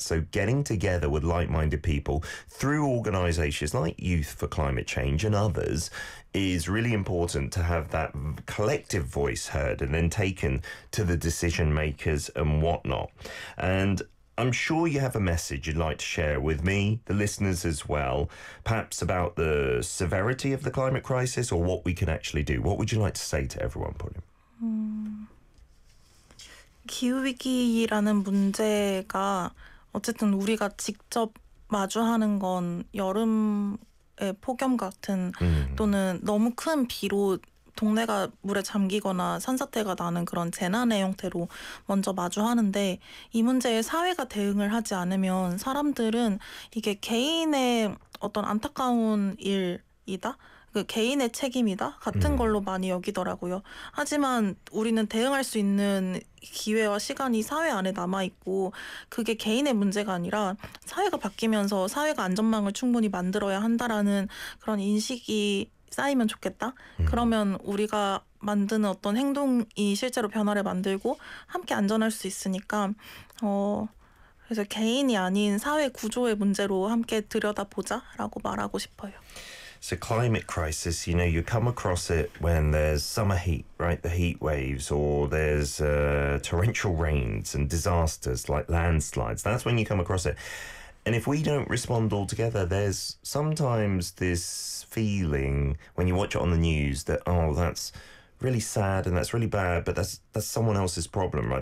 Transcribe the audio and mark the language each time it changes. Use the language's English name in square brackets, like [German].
[English] So getting together with like-minded people through organisations like Youth for Climate Change and others is really important to have that collective voice heard and then taken to the decision makers and whatnot. And I'm sure you have a message you'd like to share with me, the listeners as well, perhaps about the severity of the climate crisis or what we can actually do. What would you like to say to everyone, Pauline? [Korean] 기후위기라는 문제가 어쨌든 우리가 직접 마주하는 건 여름의 폭염 같은 또는 너무 큰 비로 동네가 물에 잠기거나 산사태가 나는 그런 재난의 형태로 먼저 마주하는데 이 문제에 사회가 대응을 하지 않으면 사람들은 이게 개인의 어떤 안타까운 일이다? 그 개인의 책임이다? 같은 걸로 많이 여기더라고요. 하지만 우리는 대응할 수 있는 기회와 시간이 사회 안에 남아있고 그게 개인의 문제가 아니라 사회가 바뀌면서 사회가 안전망을 충분히 만들어야 한다라는 그런 인식이 쌓이면 좋겠다. 그러면 우리가 만드는 어떤 행동이 실제로 변화를 만들고 함께 안전할 수 있으니까 그래서 개인이 아닌 사회 구조의 문제로 함께 들여다보자라고 말하고 싶어요. [English] It's a climate crisis. You know, you come across it when there's summer heat, right? The heat waves, or there's torrential rains and disasters like landslides. That's when you come across it. And if we don't respond altogether, there's sometimes this feeling when you watch it on the news that, oh, that's really sad and that's really bad, but that's someone else's problem, right?